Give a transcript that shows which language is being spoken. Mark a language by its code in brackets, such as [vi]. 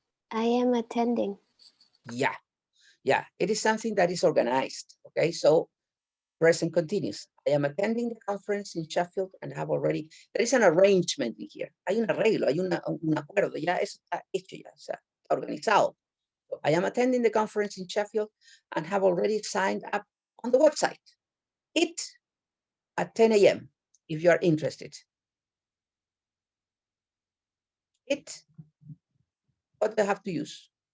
[en] I am attending. Yeah, yeah, it is something that is organized. Okay, so present continuous. I am attending the conference in Sheffield and have already, there is an arrangement in here. [es] Hay un arreglo, hay un acuerdo, ya eso está hecho, ya, o sea, está organizado. [en] So I am attending the conference in Sheffield and have already signed up on the website. It at 10 a.m. if you are interested. It, what do I have to use?